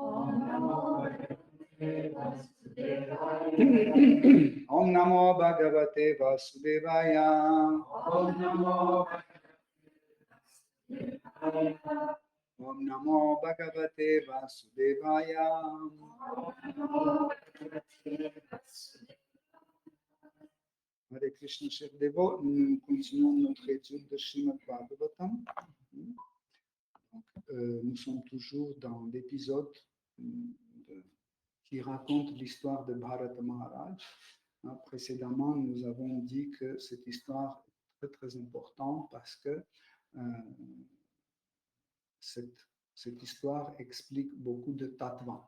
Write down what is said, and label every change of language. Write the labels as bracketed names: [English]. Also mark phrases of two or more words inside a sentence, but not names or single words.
[Sanskrit] ॐ नमो भगवते वासुदेवाय ॐ नमो भगवते वासुदेवाय हरे कृष्ण, [French] chers dévots, nous continuons notre étude de Srimad Bhagavatam. Nous sommes toujours dans l'épisode qui raconte l'histoire de Bharata Maharaj. Précédemment, nous avons dit que cette histoire est très très importante parce que cette histoire explique beaucoup de tattva.